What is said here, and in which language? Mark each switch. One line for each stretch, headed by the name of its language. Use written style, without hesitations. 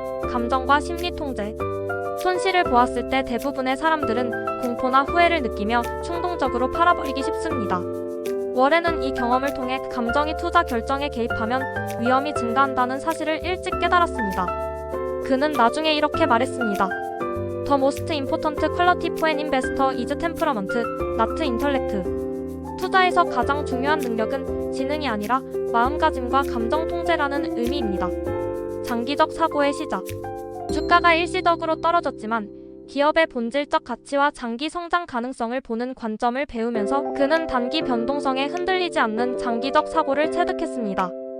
Korean: 감정과 심리 통제. 손실을 보았을 때 대부분의 사람들은 공포나 후회를 느끼며 충동적으로 팔아버리기 쉽습니다. 워렌은 이 경험을 통해 감정이 투자 결정에 개입하면 위험이 증가한다는 사실을 일찍 깨달았습니다. 그는 나중에 이렇게 말했습니다.
English: The most important quality for an investor is temperament, not intellect.
Korean: 투자에서 가장 중요한 능력은 지능이 아니라 마음가짐과 감정 통제라는 의미입니다. 장기적 사고의 시작. 주가가 일시적으로 떨어졌지만 기업의 본질적 가치와 장기 성장 가능성을 보는 관점을 배우면서 그는 단기 변동성에 흔들리지 않는 장기적 사고를 체득했습니다.